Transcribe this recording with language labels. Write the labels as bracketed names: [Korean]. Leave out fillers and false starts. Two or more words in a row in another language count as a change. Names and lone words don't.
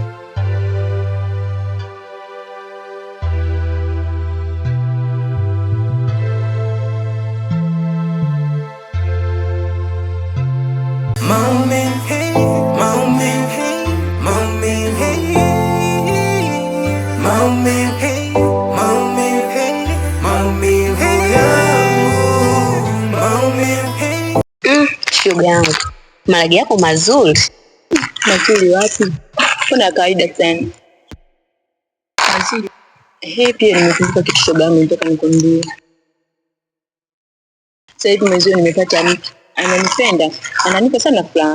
[Swahili] Moment, hey, moment, hey, moment, hey, moment, hey, moment, hey, moment, hey, Shoga yangu, maragi yako mazuri. Mazuri wapi? Kuna kawaida sana. Mazuri. Pia nimekumbuka kitu shoga yangu nataka nikwambie. Sasa hivi mwezio nimepata mtu ananipenda, ananipa sana furaha.